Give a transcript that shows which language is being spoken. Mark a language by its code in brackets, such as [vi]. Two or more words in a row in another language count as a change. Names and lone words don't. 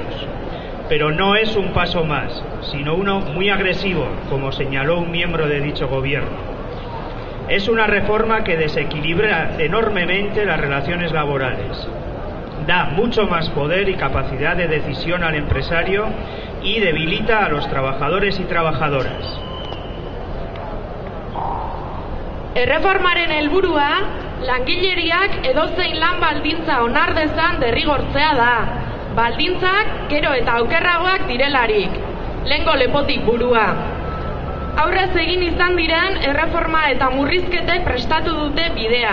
[es] Pero no es un paso más, sino uno muy agresivo, como señaló un miembro de dicho gobierno. Es una reforma que desequilibra enormemente las relaciones laborales, da mucho más poder y capacidad de decisión al empresario y debilita a los trabajadores y trabajadoras. [eu] Erreformaren helburua, langileriak edozein lan baldintza onar dezan derrigortzea da. Baldintzak gero eta okerragoak direlarik, lehengo lepotik burua. Aurrez egin izan diren erreforma eta murrizketek prestatu dute bidea.